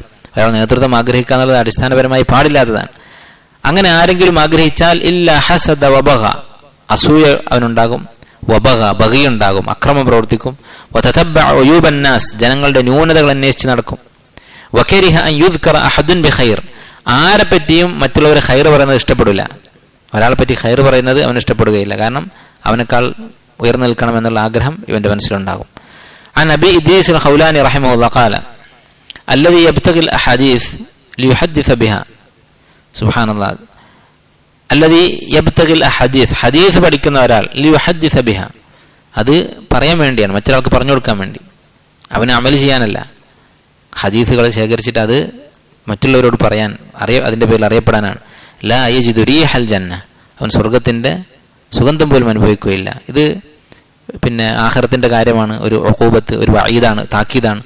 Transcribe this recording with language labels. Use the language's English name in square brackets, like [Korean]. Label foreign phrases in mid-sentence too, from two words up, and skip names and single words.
[Malayalam] ഒരാൾ നേതൃത്വം ആഗ്രഹിക്കുക എന്നുള്ളത് അടിസ്ഥാനപരമായി പാടില്ലാത്തതാണ്. അങ്ങനെ ആരെങ്കിലും ആഗ്രഹിച്ചാൽ ഇല്ല [Arabic] حسد وبغى, [Malayalam] അസൂയ അവനുണ്ടാകും, വബഗ ബഗിയുണ്ടാകും, അക്രമം പ്രവർത്തിക്കും, [Arabic] وتتبع عيوب الناس [Malayalam] ജനങ്ങളുടെ ന്യൂനതകൾ അന്വേഷിച്ച് നടക്കും, [Arabic] وكره أن يذكر أحد بخير [Malayalam] ആരെ പറ്റിയും മറ്റുള്ളവരെ ഖൈർ പറയുന്നത് ഇഷ്ടപ്പെടില്ല. ഒരാളെ പറ്റി ഖൈർ പറയുന്നത് അവന് ഇഷ്ടപ്പെടുകയില്ല, കാരണം അവനേക്കാൾ ഉയർന്നു നിൽക്കണം എന്നുള്ള ആഗ്രഹം ഇവന്റെ മനസ്സിലുണ്ടാകും. [Arabic] عن أبي إدريس الخولاني رحمه الله قال الذي يبتغي الأحاديث ليحدث بها سبحان الله الذي يبتغي الأحاديث حديث [Malayalam] പഠിക്കുന്ന ഒരാൾ [Arabic] ليحدث بها [Malayalam] അത് പറയാൻ വേണ്ടിയാണ്, മറ്റൊരാൾക്ക് പറഞ്ഞു കൊടുക്കാൻ വേണ്ടി, അവന് അമൽ ചെയ്യാനല്ല. ഹദീസുകൾ ശേഖരിച്ചിട്ട് അത് മറ്റുള്ളവരോട് പറയാൻ അതിന്റെ പേരിൽ അറിയപ്പെടാനാണ്. [Arabic] لا يجد ريح الجنة, [Malayalam] അവൻ സ്വർഗത്തിന്റെ സുഗന്ധം പോലും അനുഭവിക്കുകയില്ല. ഇത് ആഖിറത്തിന്റെ കാര്യമാണ്, ഒരു ഉഖൂബത്ത്, ഒരു വഈദാണ്, താക്കീതാണ്.